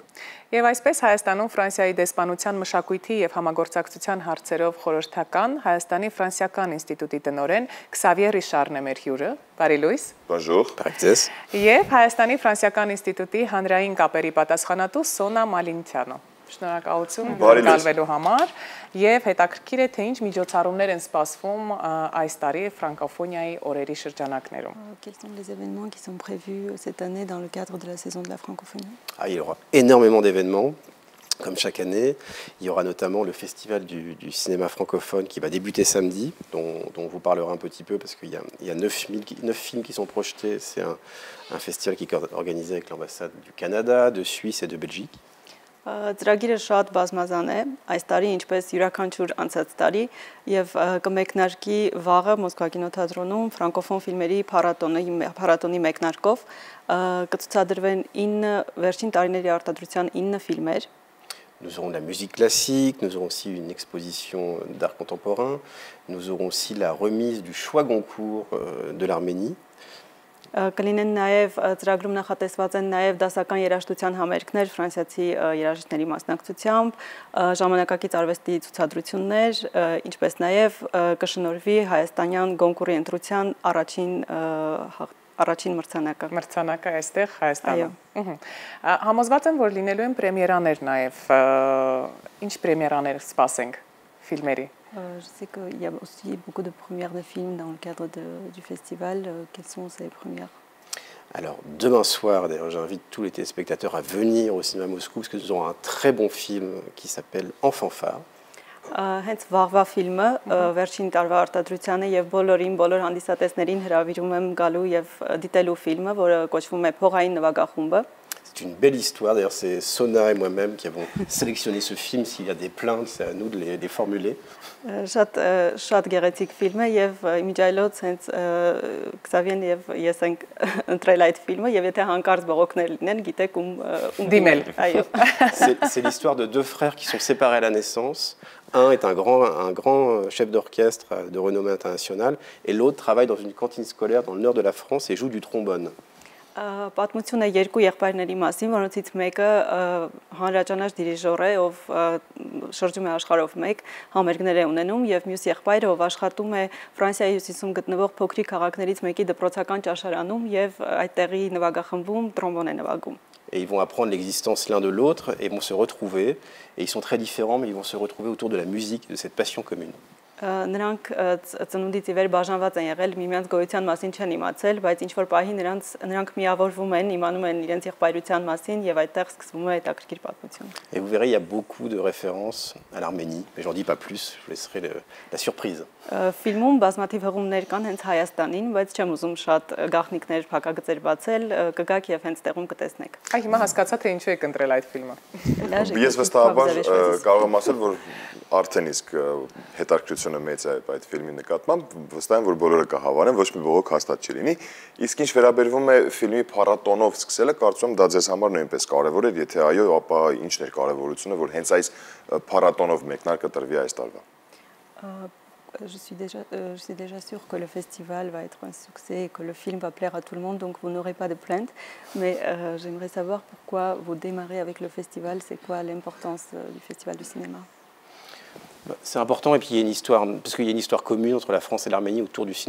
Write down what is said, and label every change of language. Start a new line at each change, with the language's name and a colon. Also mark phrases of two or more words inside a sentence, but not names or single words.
Armenian: Եվ այսպես Հայաստանում Ֆրանսիայի դեսպանության մշակույթի և համագործակցության հարցերով խորհրդական Հայաստանի Ֆրանսիական ինստիտուտի տնօրեն Քսավիե Ռիշարն է մեր հյուրը, բարի լույս։
French: Bonjour։
Armenian: Եվ Հայաստանի Ֆրանսիական ինստիտուտի հանրային կապերի պատասխանատու Սոնա Մալինթյանը։ Շնորհակալություն գալվելու համար եւ հետաքրքիր է թե ինչ միջոցառումներ են սպասվում այս տարի ֆրանկոֆոնիայի օրերի շրջանակներում։
French: Quels sont les événements qui sont prévus cette année dans le cadre de la saison de la francophonie? Il y aura énormément d'événements. Comme chaque année, il y aura notamment le festival du cinéma francophone qui va débuter samedi, dont on vous parlera un petit peu parce qu'il y a 9 films qui sont projetés. C'est un festival qui est organisé avec l'ambassade du Canada, de Suisse et de Belgique.
Armenian: Ծրագիրը շատ բազմազան է, այս տարի ինչպես յուրաքանչյուր անցած տարի եւ կմեկնարկի վաղը Մոսկվա կինոթատրոնում ֆրանկոֆոն ֆիլմերի փառատոնի մեկնարկով կցուցադրվեն 9 վերջին տարիների արտադրության 9 ֆիլմեր.
French: Nous aurons de la musique classique, nous aurons aussi une exposition d'art contemporain, nous aurons aussi la remise du choix Goncourt de l'Arménie.
Armenian: Կլինեն նաև ծրագրում նախատեսված են նաև դասական երաժշտության համերգներ ֆրանսիացի երաժիշտների մասնակցությամբ, ժամանակակից արվեստի ցուցադրություններ, ինչպես նաև կշնորհվի հայաստանյան Գոնկուրի ընտրության առաջին մրցանակը այստեղ Հայաստանում։ Համոզված եմ, որ լինելու են պրեմիերաներ նաև, ինչ պրեմիերաներ սպասենք ֆիլմերի։
French: Je sais qu'il y a aussi beaucoup de premières de films dans le cadre du festival. Quelles sont ces premières? Alors, demain soir, d'ailleurs, j'invite tous les téléspectateurs à venir au cinéma Moscou parce que nous aurons un très bon film qui s'appelle En fanfare.
Armenian: Հենց վաղվա ֆիլմը վերջին տարվա արտադրությանը եւ բոլոր հանդիսատեսներին հրավիրում եմ գալու եւ դիտելու ֆիլմը, որը կոչվում է Փողային նվագախումբը։
French: C'est une belle histoire, d'ailleurs c'est Sona et moi-même qui avons sélectionné ce film, s'il y a des plaintes, c'est à nous de les formuler.
Armenian: Շատ գեղեցիկ ֆիլմ է եւ իմիջայլոց հենց Քսավիեն եւ ես ենք ընտրել այդ ֆիլմը եւ եթե հանկարծ բողոքներ լինեն, գիտեք ում դիմել։ Այո։
French: C'est l'histoire de deux frères qui sont séparés à la naissance. Un est un grand chef d'orchestre de renommée internationale et l'autre travaille dans une cantine scolaire dans le nord de la France et joue du trombone.
Armenian: Պատմությունը երկու եղբայրների մասին, որոնցից մեկը հանրաճանաչ դիրիժոր է, ով շրջում է աշխարհով մեկ, համերգներ է ունենում եւ մյուս եղբայրը, ով աշխատում է Ֆրանսիայի հյուսիսում գտնվող փոքրիկ քաղաքներից մեկի դպրոցական ճաշարանում եւ այդտեղի նվագախմբում տրոմբոն է նվագում։
French: Et ils vont apprendre l'existence l'un de l'autre et vont se retrouver. Et ils sont très différents, mais ils vont se retrouver autour de la musique, de cette passion commune.
Armenian: Նրանք ծնունդից ի վեր բաժանված են եղել, միմյանց գոյության մասին չեն իմացել, բայց ինչ որ պահի նրանք միավորվում են, իմանում են իրենց եղբայրության մասին եւ այդտեղ սկսվում է հետաքրքիր պատմություն։
French: Et vous verrez, il y a beaucoup de références à l'Arménie, mais j'en dis pas plus, je vous laisserai la surprise.
Armenian: Ֆիլմում բազմաթիվ հղումներ կան հենց Հայաստանին, բայց չեմ ուզում շատ գաղտնիքներ, փակագծեր բացել, կգաք եւ հենց տեղում կտեսնեք։ Այ հիմա հասկացա թե ինչու եք ընտրել այդ ֆիլմը։ Ես վստահաբար կարող եմ ասել, որ արդեն իսկ հետաքրքրությունը մեծ է այդ ֆիլմի նկատմամբ, վստահ եմ, որ բոլորը կհավանեն, ոչ մի բողոք հաստատ չի լինի։ Իսկ ինչ վերաբերվում է ֆիլմի փառատոնով սկսելը, կարծում եմ դա ձեզ համար նույնպես կարևոր էր, եթե այո, ապա ինչն էր կարևորությունը, որ հենց այս փառատոնով մեկնարկը տրվի այս տարվա։
French: Je suis déjà sûre que le festival va être un succès et que le film va plaire à tout le monde, donc vous n'aurez pas de plainte. Mais j'aimerais savoir pourquoi vous démarrez avec le festival, c'est quoi l'importance du festival du cinéma? C'est important et puis il y a une histoire, parce qu'il y a une histoire commune entre la France et l'Arménie autour du cinéma.